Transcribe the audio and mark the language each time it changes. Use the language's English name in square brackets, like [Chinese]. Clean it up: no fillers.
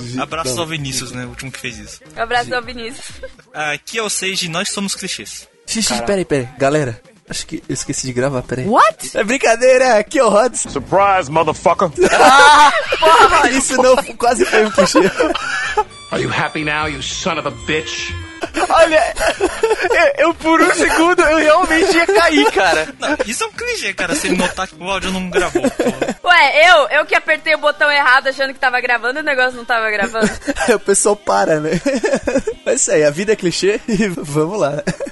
[Portuguese] Abraço ao Vinícius, né? O último que fez isso. Abraço ao Vinícius. Aqui é o Sage, nós somos clichês. Xixi, peraí. Galera, acho que eu esqueci de gravar, peraí. [English] What? [Portuguese] É brincadeira, aqui é o Rods. [English] Surprise, motherfucker. [Portuguese] Porra, isso não, quase foi um clichê. [English] Are you happy now, you son of a bitch? [Portuguese] Olha, eu por um segundo, eu realmente ia cair, cara. Não, isso é um clichê, cara, se ele notar que o áudio não gravou. Pô. Ué, eu que apertei o botão errado achando que tava gravando, o negócio não tava gravando. O pessoal para, né? Mas isso aí, a vida é clichê e vamos lá.